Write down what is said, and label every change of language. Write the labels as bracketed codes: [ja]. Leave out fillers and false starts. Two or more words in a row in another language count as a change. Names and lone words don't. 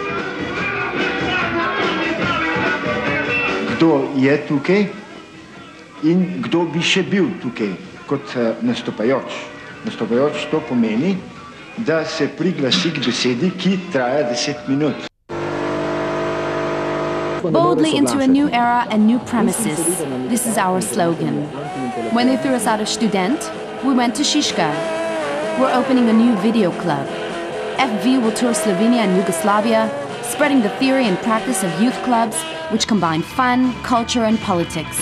[sl] Kdo je tukaj in kdo bi še bil tukaj kot nastopajoč. Nastopajoč to pomeni, da se priglasi k besedi, ki traja 10 minut. [en] Boldly into a new era and new premises. This is our slogan. When they threw us out of Student, we went to Shishka. We're opening a new video club. FV will tour Slovenia and Yugoslavia, spreading the theory and practice of youth clubs, which combine fun, culture, and politics.